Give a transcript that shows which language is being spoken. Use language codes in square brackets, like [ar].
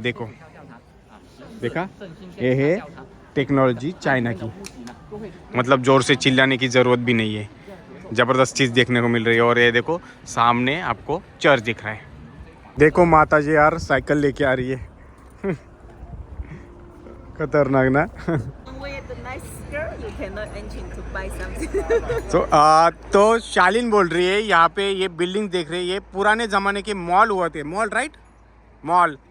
[hi] देखो देखा, ये है टेक्नोलॉजी चाइना की. मतलब ज़ोर से चिल्लाने की ज़रूरत भी नहीं है. ज़बरदस्त चीज़ देखने को मिल रही है. और ये देखो सामने आपको चर्च दिख रहा है. देखो माता जी यार साइकिल लेके आ रही है. खतरनाक ना. [en] With the nice skirt, you cannot enter to buy something. [hi] तो शालीन बोल रही है यहाँ पे ये बिल्डिंग देख रही है, ये पुराने ज़माने के मॉल हुआ थे. Mall, right? मॉल.